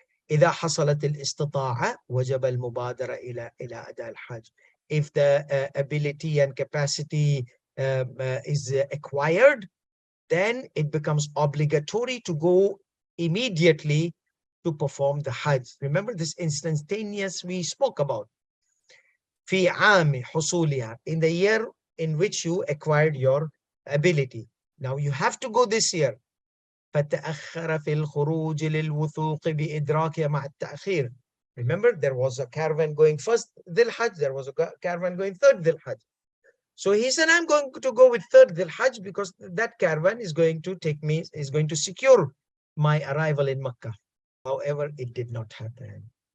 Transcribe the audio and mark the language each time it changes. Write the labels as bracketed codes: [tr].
[ar] إذا حصلت الاستطاعة وجب المبادرة إلى أداء الحج. [en] If the ability and capacity is acquired, then it becomes obligatory to go immediately to perform the Hajj. Remember this instantaneous we spoke about. [ar] في عام حصولها, [en] in the year in which you acquired your ability. Now you have to go this year. [ar] فتأخر في الخروج للوثوق بإدراكها مع التأخير. [en] Remember, there was a caravan going first Dhul Hajj, there was a caravan going third Dhul Hajj. So he said, I'm going to go with third Dhul Hajj because that caravan is going to take me, is going to secure my arrival in Makkah. However, it did not happen.